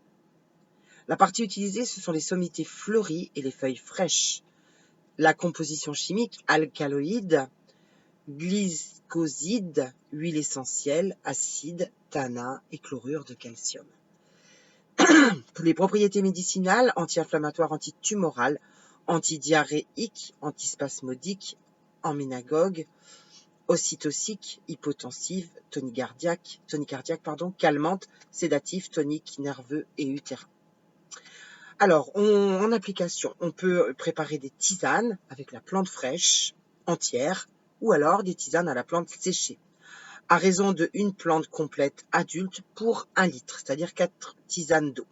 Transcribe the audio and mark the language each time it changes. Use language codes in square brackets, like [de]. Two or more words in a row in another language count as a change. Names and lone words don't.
[fr] La partie utilisée, ce sont les sommités fleuries et les feuilles fraîches. La composition chimique, alcaloïde, glycoside, huile essentielle, acide, tannin et chlorure de calcium. Pour les propriétés médicinales, anti-inflammatoires, antitumorales, antidiarrhéiques, antispasmodiques, emménagogue, ocytocique, hypotensive, tonicardiaque, calmante, sédatif, tonique, nerveux et utérin. Alors, en application, on peut préparer des tisanes avec la plante fraîche, entière, ou alors des tisanes à la plante séchée, à raison de une plante complète adulte pour 1 litre, c'est-à-dire 4 tisanes d'eau.